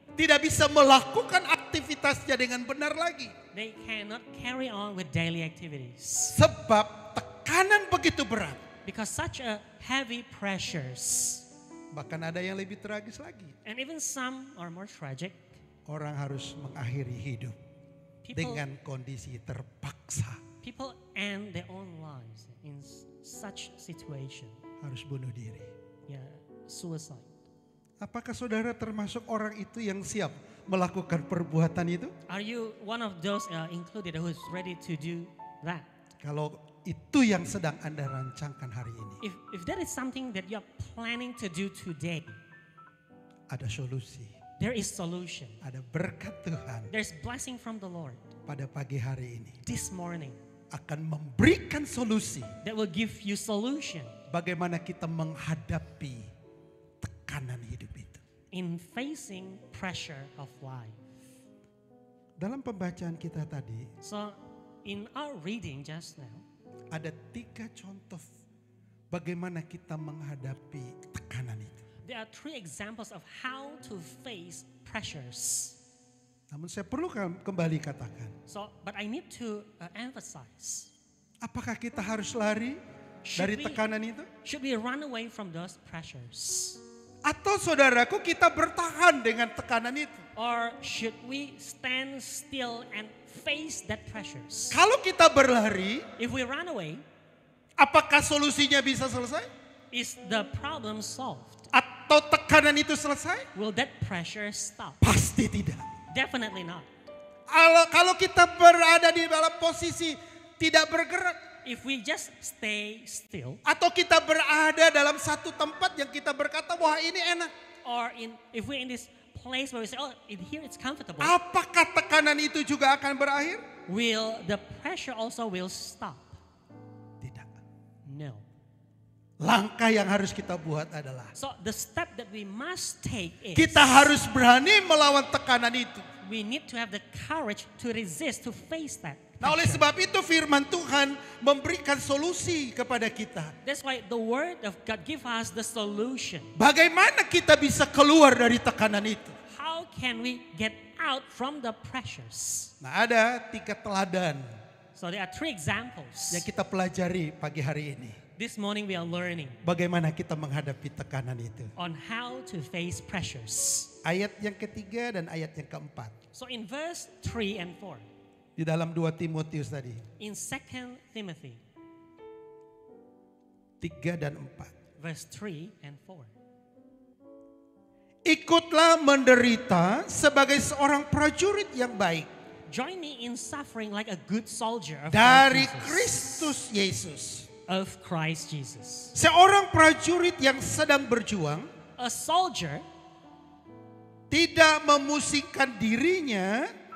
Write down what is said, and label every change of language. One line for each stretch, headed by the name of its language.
Indonesian: tidak bisa melakukan aktivitasnya dengan benar lagi.
English: they cannot carry on with daily activities
Indonesian: Sebab tekanan begitu berat.
English: because such a heavy pressures.
Indonesian: Bahkan ada yang lebih tragis lagi.
English: And even some are more tragic.
Indonesian: Orang harus mengakhiri hidup
English: People,
Indonesian: dengan kondisi terpaksa.
English: people end their own lives in such situation.
Indonesian: Harus bunuh diri.
English: Yeah, suicide.
Indonesian: Apakah saudara termasuk orang itu yang siap melakukan perbuatan itu?
English: Are you one of those included who is ready to do that?
Indonesian: Kalau itu yang sedang Anda rancangkan hari ini,
English: If that is something that you are planning to do today,
Indonesian: ada solusi,
English: there is solution.
Indonesian: ada berkat Tuhan
English: There's blessing from the Lord
Indonesian: pada pagi hari ini.
English: this morning
Indonesian: Akan memberikan solusi
English: that will give you solution
Indonesian: bagaimana kita menghadapi tekanan hidup itu.
English: in facing pressure of life.
Indonesian: Dalam pembacaan kita tadi,
English: So in our reading just now,
Indonesian: ada 3 contoh bagaimana kita menghadapi tekanan itu.
English: there are 3 examples of how to face pressures.
Indonesian: Namun saya perlu kembali katakan,
English: So, but I need to emphasize,
Indonesian: apakah kita harus lari
English: Should
Indonesian: dari
English: we-
Indonesian: tekanan itu?
English: should we run away from those pressures?
Indonesian: Atau saudaraku kita bertahan dengan tekanan itu?
English: Or should we stand still and face that pressures?
Indonesian: Kalau kita berlari,
English: If we run away,
Indonesian: apakah solusinya bisa selesai?
English: is the problem solved?
Indonesian: Atau tekanan itu selesai?
English: Will that pressure stop?
Indonesian: Pasti tidak.
English: Definitely not.
Indonesian: Kalau kita berada di dalam posisi tidak bergerak,
English: If we just stay still,
Indonesian: atau kita berada dalam satu tempat yang kita berkata, wah ini enak.
English: or if we're in this place where we say, oh, here it's comfortable,
Indonesian: Apakah tekanan itu juga akan berakhir?
English: will the pressure also will stop?
Indonesian: Tidak.
English: No.
Indonesian: Langkah yang harus kita buat adalah
English: So the step that we must take is
Indonesian: kita harus berani melawan tekanan itu.
English: we need to have the courage to resist, to face that.
Indonesian: Nah, oleh
English: pressure.
Indonesian: sebab itu firman Tuhan memberikan solusi kepada kita.
English: That's why the word of God gives us the solution.
Indonesian: Bagaimana kita bisa keluar dari tekanan itu?
English: How can we get out from the pressures?
Indonesian: Nah, ada 3 teladan
English: So there are 3 examples.
Indonesian: yang kita pelajari pagi hari ini.
English: This morning we are learning
Indonesian: Bagaimana kita menghadapi tekanan itu.
English: on how to face pressures.
Indonesian: Ayat yang ketiga dan ayat yang keempat.
English: So in verse 3 and 4,
Indonesian: Di dalam 2 Timotius tadi.
English: in 2 Timothy,
Indonesian: 3 dan 4.
English: verse 3 and 4.
Indonesian: Ikutlah menderita sebagai seorang prajurit yang baik.
English: Join me in suffering like a good soldier of
Indonesian: Dari
English: Christ Jesus.
Indonesian: Kristus Yesus.
English: Of Christ Jesus.
Indonesian: Seorang prajurit yang sedang berjuang.
English: A soldier
Indonesian: Tidak memusingkan dirinya